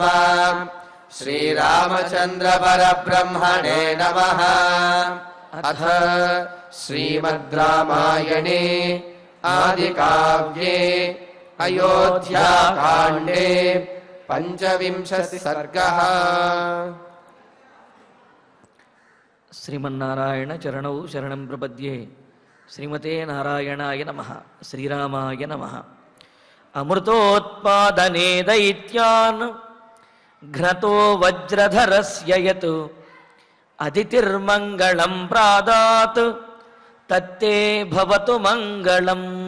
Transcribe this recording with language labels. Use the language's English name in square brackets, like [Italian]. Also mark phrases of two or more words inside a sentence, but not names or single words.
[Sanskrit] श्रीरामचन्द्र परब्रह्मणे नमः। अथ श्रीमद् रामायणे आदिकाव्ये अयोध्याकाण्डे पंचविंशः सर्गः। శ్రీమన్నారాయణ చరణౌ శరణం ప్రపద్యే. శ్రీమతే నారాయణాయ నమః. శ్రీరామాయ నమః. అమృతోత్పాదనే దైత్యాన్ ఘ్నతో వజ్రధరస్య యత్ అదితిర్మంగళం ప్రాదాత్ తత్తే భవతు మంగళం.